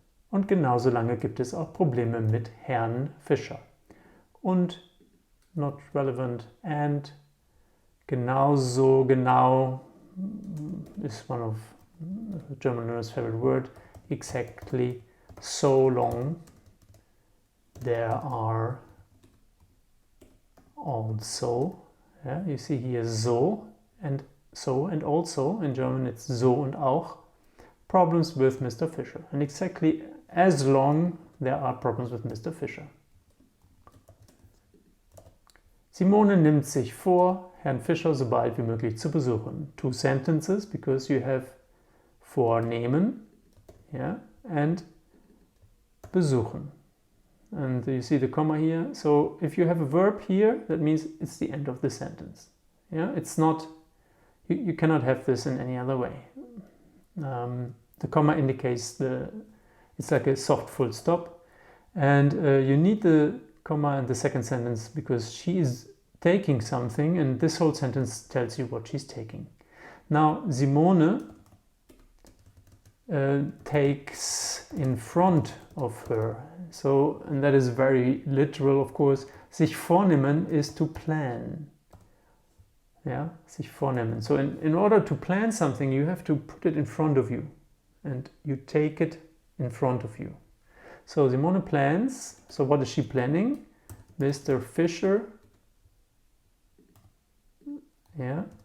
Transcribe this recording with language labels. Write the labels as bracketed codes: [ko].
[de] Und genauso lange gibt es auch Probleme mit Herrn Fischer. [en] Und not relevant and genauso genau is one of German learners' favorite word. Exactly so long. There are also, yeah, you see here so and also. In German it's so [de] und auch. [en] Problems with Mr. Fischer. And exactly as long there are problems with Mr. Fischer. [de] Simone nimmt sich vor, Herrn Fischer so bald wie möglich zu besuchen. [en] 2 sentences because you have vornehmen, yeah, and besuchen. And you see the comma here. So if you have a verb here, that means it's the end of the sentence. Yeah, it's not, you cannot have this in any other way. The comma indicates it's like a soft full stop. And you need the comma in the second sentence because she is taking something and this whole sentence tells you what she's taking. Now, Simone takes in front of her. So, and that is very literal, of course. Sich vornehmen is to plan. [de] Yeah, sich vornehmen. [en] So in order to plan something, you have to put it in front of you. And you take it in front of you. So Simone plans. So what is she planning? Mr. Fischer. Yeah.